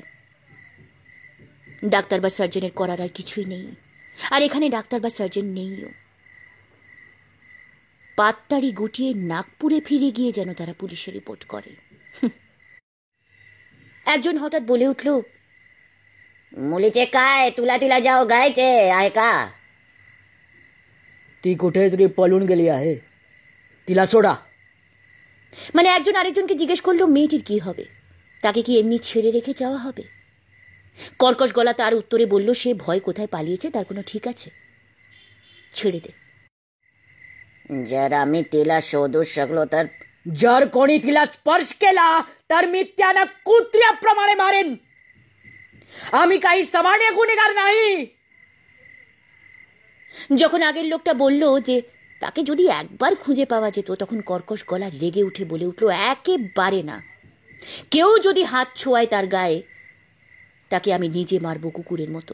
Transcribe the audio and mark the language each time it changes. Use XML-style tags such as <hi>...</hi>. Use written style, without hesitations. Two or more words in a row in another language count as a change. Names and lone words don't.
<bn>ডাক্তার বা সার্জনের করার আর কিছুই নেই, আর এখানে ডাক্তার বা সার্জন নেইও। পাততাড়ি গুটিয়ে নাগপুরে ফিরে গিয়ে যেন তারা পুলিশে রিপোর্ট করে। একজন হঠাৎ বলে উঠল,</bn> <mr>मुलीचे काय तुला तिला जाव गायचे आहे का? ती कुठेतरी पळून गेली आहे, तिला सोडा।</mr> <bn>মানে একজন আরেকজনকে জিজ্ঞেস করলো মেয়েটির কি হবে, তাকে কি এমনি ছেড়ে রেখে যাওয়া হবে? কর্কশ গলা তার উত্তরে বলল, সে ভয় কোথায় পালিয়েছে তার কোনো ঠিক আছে, ছেড়ে দে।</bn> <mr>जर आम्ही तिला शोधू शकलो तर? जर कोणी तिला स्पर्श केला तर मी त्यांना कुत्र्याप्रमाणे मारेन। আমি काही सामान्य गुन्हेगार नाही।</mr> <bn>যখন আগের লোকটা বলল যে তাকে যদি একবার খুঁজে পাওয়া যেত, তখন কর্কশ গলা রেগে উঠে বলে উঠল, একেবারে না। কেউ যদি হাত ছোঁয়ায় তার গায়ে, তাকে আমি নিজে মারব কুকুরের মতো।</bn>